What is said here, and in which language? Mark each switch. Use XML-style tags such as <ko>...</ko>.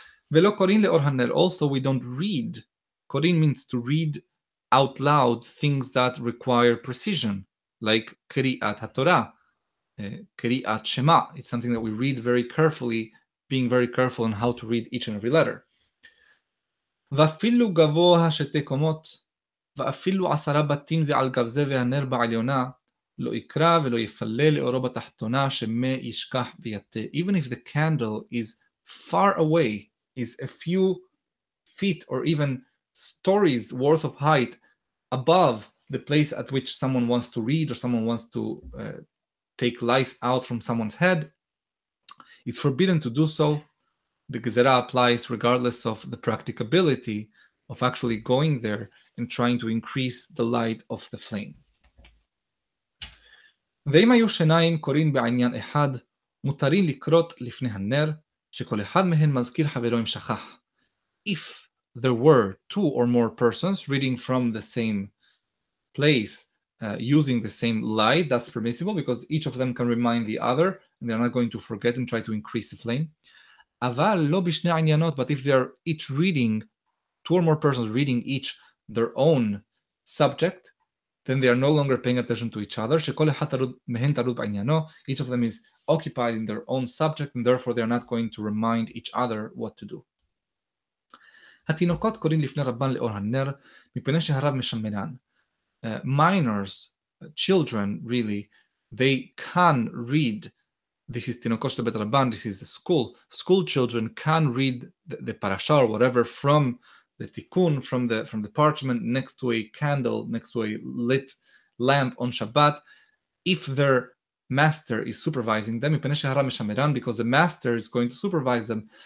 <he>Velo korin leor hanel.</he> <en>Also, we don't read. Korin means to read out loud things that require precision, like Kriyat HaTorah, Kriyat Shema. It's something that we read very carefully, being very careful on how to read each and every letter.</en> <he>ואפילו גבוה 2 קומות, ואפילו 10 בתים זה על גב זה והנר בעליונה, לא יקרא ולא יפלל לאורו בתחתונה, שמא ישכח ויטה.</he> <en>Even if the candle is far away, is a few feet or even stories worth of height above the place at which someone wants to read or someone wants to take lice out from someone's head, it's forbidden to do so. The gezerah applies regardless of the practicability of actually going there and trying to increase the light of the flame.</en> <he>ואם היו שניים קוראים בעניין אחד, מותרים לקרות לפני הנר, שכל אחד מהן מזכיר חברו אם שכח.</he> <en>If there were 2 or more persons reading from the same place, using the same light, that's permissible because each of them can remind the other and they're not going to forget and try to increase the flame.</en> <he>אבל לא בשני עניינות,</he> <en>but if they're each reading, 2 or more persons reading each their own subject, then they are no longer paying attention to each other.</en> <he>שכל אחד מהן טרוד בעניינו,</he> <en>each of them is occupied in their own subject, and therefore they are not going to remind each other what to do.</en> <he>התינוקות קוראים לפני רבן לאור הנר, מפני שהרב משמנן.</he> <en>Minors, children really, they can read this is Tinokosh Bet Rabban, this is the school. School children can read the parasha or whatever from the tikkun, from the parchment next to a candle, next to a lit lamp on Shabbat, if their master is supervising them, because the master is going to supervise them.</en>